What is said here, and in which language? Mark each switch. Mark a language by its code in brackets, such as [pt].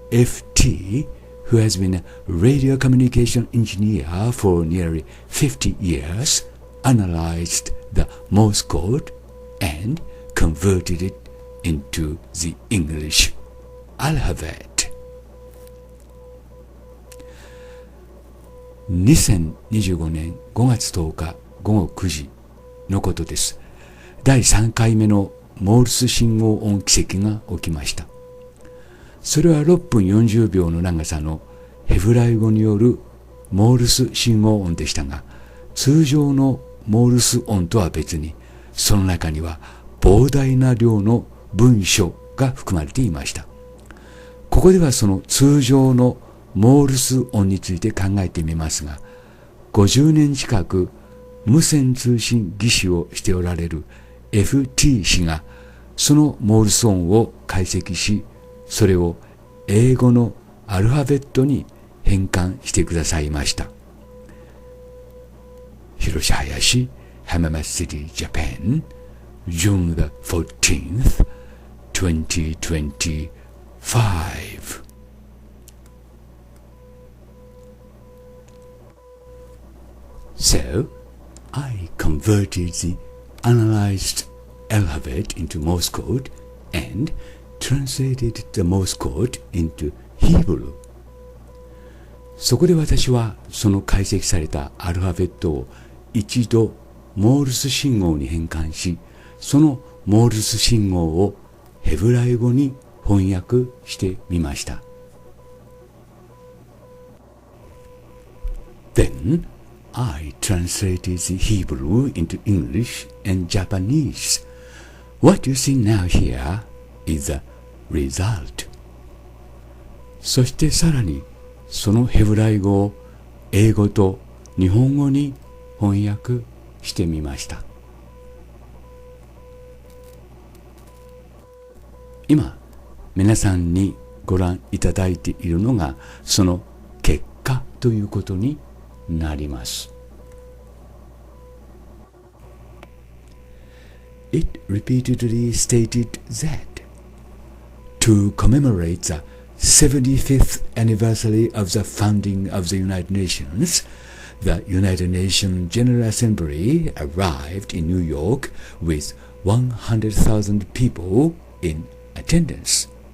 [en] F.T., who has been a radio communication engineer for nearly 50 years, analyzed the Morse code and converted it into the English alphabet. [ja] 2025年5月10日午後9時のことです。第3回目のモールス信号音奇跡が起きました。それは6分40秒の長さのヘブライ語によるモールス信号音でしたが、通常のモールス音とは別に、その中には膨大な量の文書が含まれていました。ここではその通常のモールス音について考えてみますが、50年近く無線通信技師をしておられる FT 氏がそのモールス音を解析し、それを英語のアルファベットに変換してくださいました。 [en] Hiroshi Hayashi, Hamama City, Japan, June the 14th, 2025. So, I converted the analyzed alphabet into Morse code and translated the Morse code into Hebrew. [ja] そこで私はその解析されたアルファベットを一度モールス信号に変換し、そのモールス信号をヘブライ語に翻訳してみました。 [en] Then, I translated the Hebrew into English and Japanese. What you see now here is the result. [ja] そしてさらにそのヘブライ語を英語と日本語に翻訳してみました。今皆さんにご覧いただいているのがその結果ということになります。 [en] It repeatedly stated that to commemorate the 75th anniversary of the founding of the United Nations, the United Nations General Assembly arrived in New York with 100,000 people in attendance.